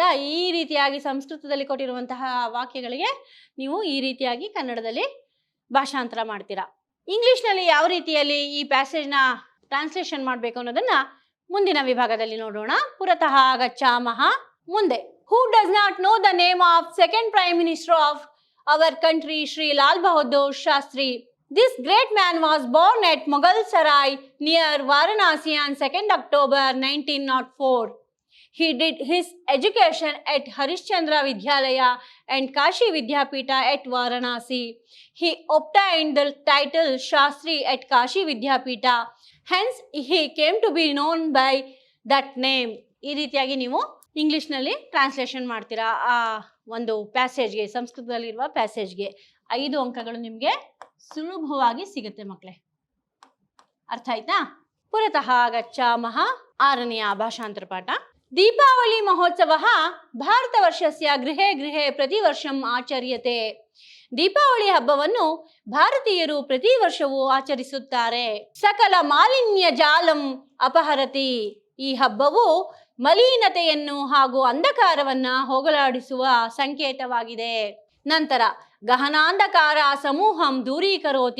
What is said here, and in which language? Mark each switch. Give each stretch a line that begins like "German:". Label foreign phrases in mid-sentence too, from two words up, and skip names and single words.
Kannada: ಈ ರೀತಿಯಾಗಿ ಸಂಸ್ಕೃತದಲ್ಲಿ ಕೊಟ್ಟಿರುವಂತಹ ವಾಕ್ಯಗಳಿಗೆ ನೀವು ಈ ರೀತಿಯಾಗಿ ಕನ್ನಡದಲ್ಲಿ ಭಾಷಾಂತರ ಮಾಡ್ತೀರಾ. ಇಂಗ್ಲಿಷ್ನಲ್ಲಿ ಯಾವ ರೀತಿಯಲ್ಲಿ ಈ
English: passage's translation
Kannada: ಮಾಡಬೇಕು ಅನ್ನೋದನ್ನ ಮುಂದಿನ ವಿಭಾಗದಲ್ಲಿ ನೋಡೋಣ.
Sanskrit: ಪುರತಃ ಗಚ್ಚಾಮಃ. ಮುಂದೆ,
English: who does not know the name of second prime minister of our country ಶ್ರೀ ಲಾಲ್ ಬಹದ್ದೂರ್ ಶಾಸ್ತ್ರಿ. This great man was born at Mughal Sarai near Varanasi on 2nd October 1904. He did his education at Harishchandra Vidyalaya and Kashi Vidyapita at Varanasi. He obtained the title Shastri at Kashi Vidyapita. Hence, he came to be known by that name.
Kannada: ಈ ರೀತಿಯಾಗಿ ನೀವು ಇಂಗ್ಲಿಷ್ನಲ್ಲಿ ಟ್ರಾನ್ಸ್ಲೇಷನ್ ಮಾಡ್ತೀರಾ ಆ ಒಂದು ಪ್ಯಾಸೇಜ್ಗೆ, ಸಂಸ್ಕೃತದಲ್ಲಿರುವ ಪ್ಯಾಸೇಜ್ಗೆ. 5 ಅಂಕಗಳು ನಿಮಗೆ ಸುಲಭವಾಗಿ ಸಿಗುತ್ತೆ ಮಕ್ಕಳೇ. ಅರ್ಥ ಆಯ್ತಾ?
Sanskrit: ಪುರತಃ ಗಚ್ಚಾಮಃ
Kannada: 6ನೆಯ ಭಾಷಾಂತರ ಪಾಠ.
Sanskrit: ದೀಪಾವಳಿ ಮಹೋತ್ಸವ ಭಾರತ ವರ್ಷಸ್ಯ ಗೃಹೇ ಗೃಹೇ ಪ್ರತಿ ವರ್ಷಂ ಆಚರ್ಯತೆ.
Kannada: ದೀಪಾವಳಿ ಹಬ್ಬವನ್ನು ಭಾರತೀಯರು ಪ್ರತಿ ವರ್ಷವೂ ಆಚರಿಸುತ್ತಾರೆ.
Sanskrit: ಸಕಲ ಮಾಲಿನ್ಯ ಜಾಲಂ ಅಪಹರತಿ.
Kannada: ಈ ಹಬ್ಬವು ಮಲಿನತೆಯನ್ನು ಹಾಗೂ ಅಂಧಕಾರವನ್ನ ಹೋಗಲಾಡಿಸುವ ಸಂಕೇತವಾಗಿದೆ.
Sanskrit: ನಂತರ ಗಹನಾಂಧಕಾರ ಸಮೂಹಂ ದೂರೀಕರೋತಿ.